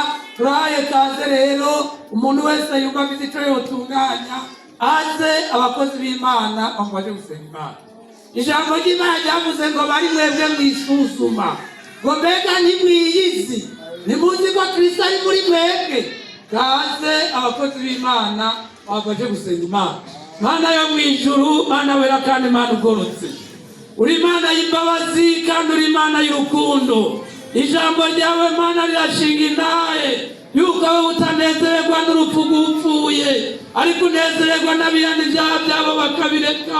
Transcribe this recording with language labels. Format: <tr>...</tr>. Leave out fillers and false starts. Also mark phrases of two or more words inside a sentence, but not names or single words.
<rn>Turahaye kaze rero umuntu wese yumva afite ico yotunganya, aze abakozi b'Imana bamufashe gusenga Imana. Ijambo ry'Imana ryavuze ngo bari mwebwe mwisuzuma, ngo mbega ntimwiyizi, nimuzi ko Kristo ari muri mwebwe. Kaze abakozi b'Imana bamufashe gusenga Imana. Mana yo mwijuru, Mana wera kandi Mana ugorotse, uri Mana y'imbabazi kandi uri Mana y'urukundo. Ijambo ryawe Mana rirashinga intahe yuko wowe utanezererwa n'urupfu rw'upfuye, ariko unezererwa n'abihana ibyaha byabo bakabireka.</rn>